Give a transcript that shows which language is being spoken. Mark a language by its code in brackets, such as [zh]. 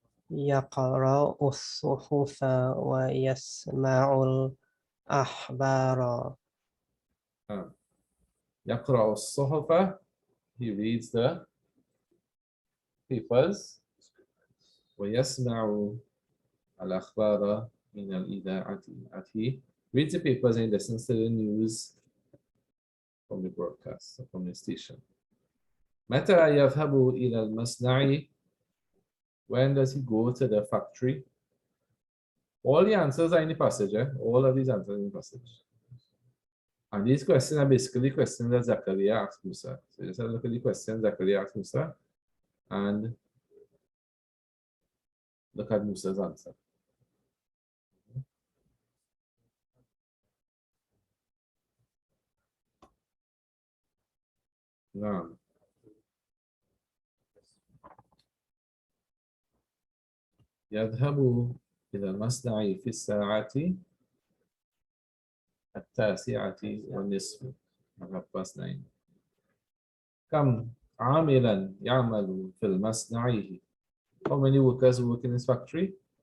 [ar] يقرأ الصحف ويسمع الأخبار. يقرأ الصحف. [en] He reads the papers. [ar] ويسمع الأخبار من الإذاعة. [en] He reads the papers and listens to the news from the broadcast, from the station. [ar] متى يذهب إلى المصنع [en] When does he go to the factory? All the answers are in the passage, eh? All of these answers are in the passage. And these questions are basically questions that Zakaria asked Musa. So just have a look at the questions Zakaria asked Musa and look at Musa's answer. Now, [ar] يذهب إلى المصنع في الساعة 9:10. [en] 9:30. [ar] كم عاملا يعمل في المصنع؟ [en] How many workers work in this factory?